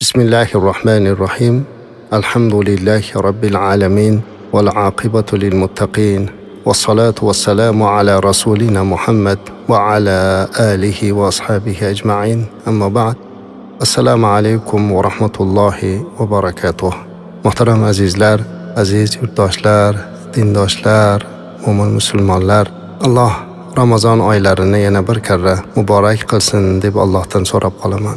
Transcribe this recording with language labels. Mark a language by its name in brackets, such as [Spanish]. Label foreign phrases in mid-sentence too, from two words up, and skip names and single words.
[Arabic] بسم الله الرحمن الرحيم. الحمد لله رب العالمين. والعاقبة للمتقين. والصلاة والسلام على رسولنا محمد وعلى آله وأصحابه أجمعين. أما بعد. السلام عليكم ورحمة الله وبركاته. [Uzbek] Muhtaram azizlar, aziz yurtdoshlar, dindoshlar, mo'min musulmonlar, Alloh Ramazon oylarini yana bir karra muborak qilsin deb Allohdan so'rab qolaman.